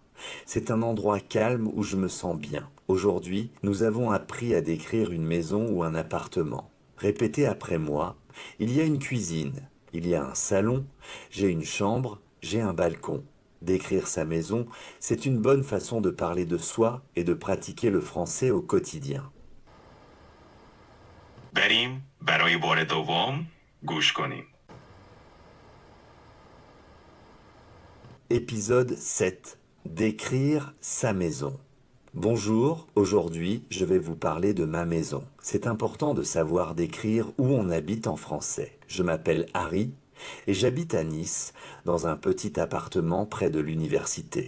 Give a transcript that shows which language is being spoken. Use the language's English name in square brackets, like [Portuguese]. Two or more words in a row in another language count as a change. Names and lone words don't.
[French] C'est un endroit calme où je me sens bien. Aujourd'hui, nous avons appris à décrire une maison ou un appartement. Répétez après moi. Il y a une cuisine, il y a un salon, j'ai une chambre, j'ai un balcon. Décrire sa maison, c'est une bonne façon de parler de soi et de pratiquer le français au quotidien. [Persian] بریم برای بار دوم گوش کنیم. [French] Épisode 7. Décrire sa maison. Bonjour, aujourd'hui je vais vous parler de ma maison. C'est important de savoir décrire où on habite en français. Je m'appelle Harry et j'habite à Nice, dans un petit appartement près de l'université.